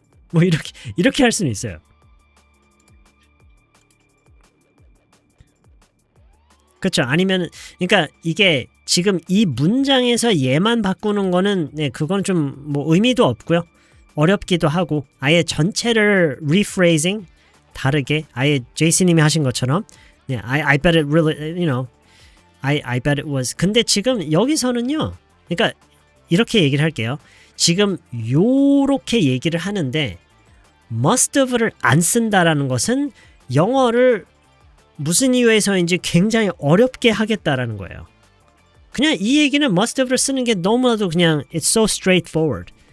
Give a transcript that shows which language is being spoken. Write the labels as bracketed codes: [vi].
[ko] 뭐 이렇게 할 수는 있어요. 그렇죠. 아니면 그러니까 이게 지금 이 문장에서 얘만 바꾸는 거는 네, 그건 좀 뭐 의미도 없고요. 어렵기도 하고 아예 전체를 rephrasing 다르게 아예 제이슨님이 하신 것처럼 네, [en] I bet it really, you know, I bet it was. [ko] 근데 지금 여기서는요. 그러니까 이렇게 얘기를 할게요. 지금 요렇게 얘기를 하는데 must have를 안 쓴다라는 것은 영어를 무슨 이유에서인지 굉장히 어렵게 하겠다라는 거예요. 그냥 이 얘기는 must have를 쓰는 게 너무나도 그냥 [en] it's so straightforward.